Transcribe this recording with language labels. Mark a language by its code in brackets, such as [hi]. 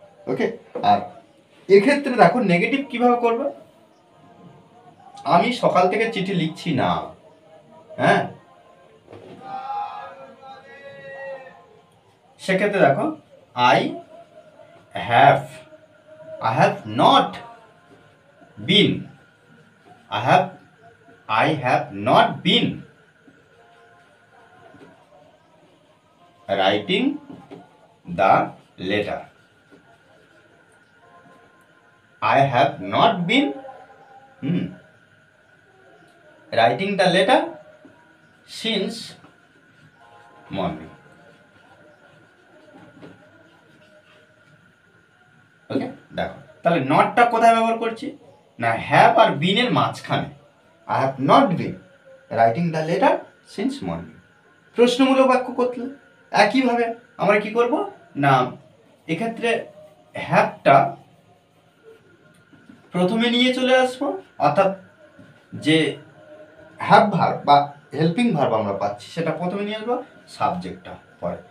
[bn] ওকে, আর এক্ষেত্রে দেখো নেগেটিভ কিভাবে করবে, আমি সকাল থেকে চিঠি লিখছি না, হ্যাঁ সেক্ষেত্রে দেখো [en] I have not been, I have not been writing the letter. I have not been writing the letter since morning. [bn] ওকে, দেখো তাহলে নটটা কোথায় ব্যবহার করছি না হ্যাভ আর বিন এর মাঝখানে। [en] I have not been writing the letter since morning. [bn] প্রশ্নমূলক বাক্য করলে একইভাবে আমরা কি করব না এক্ষেত্রে হ্যাভটা প্রথমে নিয়ে চলে আসবো, অর্থাৎ যে হ্যাভ ভার্ব বা হেল্পিং ভার্ব আমরা পাচ্ছি সেটা প্রথমে নিয়ে আসবো, সাবজেক্টটা পরে।